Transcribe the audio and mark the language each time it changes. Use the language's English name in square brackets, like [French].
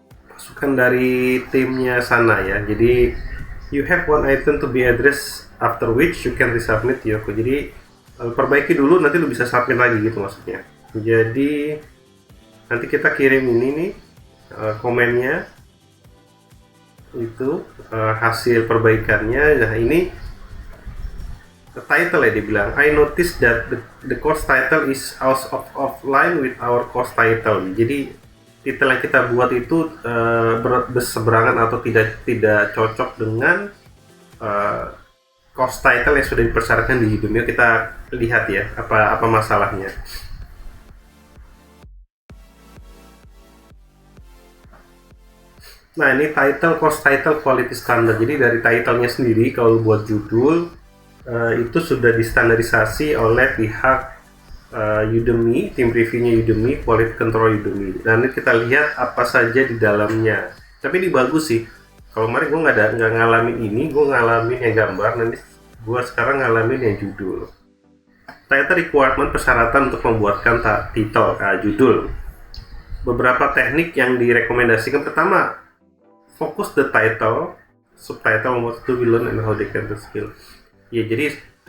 [Indonesian] Masukan dari timnya sana ya. Jadi [English] you have one item to be addressed after which you can resubmit your code. [Indonesian] Jadi perbaiki dulu, nanti lu bisa submit lagi gitu maksudnya. Jadi nanti kita kirim ini nih komennya itu hasil perbaikannya. Nah, ini title ya, dibilang [English] I noticed that the course title is out of line with our course title. [Indonesian] Jadi titel yang kita buat itu berseberangan atau tidak cocok dengan course title yang sudah dipersyaratkan di Udemy. Kita lihat ya apa masalahnya. Nah, ini [English] course title quality standard. [Indonesian] Jadi dari titlenya sendiri, kalau buat judul itu sudah distandarisasi oleh pihak Udemy, tim reviewnya Udemy, [English] quality control [Indonesian] Udemy. Dan ini kita lihat apa saja di dalamnya. Tapi ini bagus sih. Kalau kemarin gue nggak ngalamin ini, gue ngalamin yang gambar. Nanti gue sekarang ngalamin yang judul. [English] Title requirement, [Indonesian] persyaratan untuk membuatkan judul. Beberapa teknik yang direkomendasikan. Pertama, [English] focus the title, subtitle, what to be learned and how they can skill. [Indonesian] Ya, jadi